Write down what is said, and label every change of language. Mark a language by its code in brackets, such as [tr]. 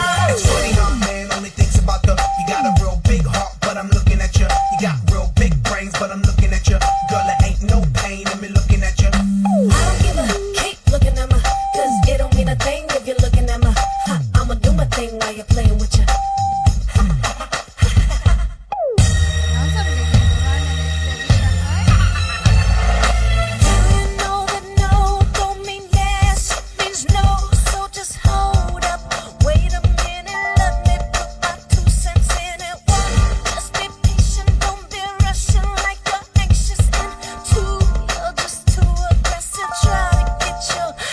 [en] It's funny how a man only thinks about the. You got a real big heart, but I'm looking at you. You got real big brains, but I'm looking at you. Girl, it ain't no pain in me looking at you. I don't give a keep looking at my, cause it don't mean a thing if you're looking at my. I'ma do my thing while you're playing with you. [tl] Ang sabi ni Kuran na siya ay. [en] Do you know that no don't mean yes, it means no. So just hold up, wait a minute, let me put my 2 cents in it. 1, just be patient, don't be rushing like you're anxious. And 2, you're just too aggressive, try to get your.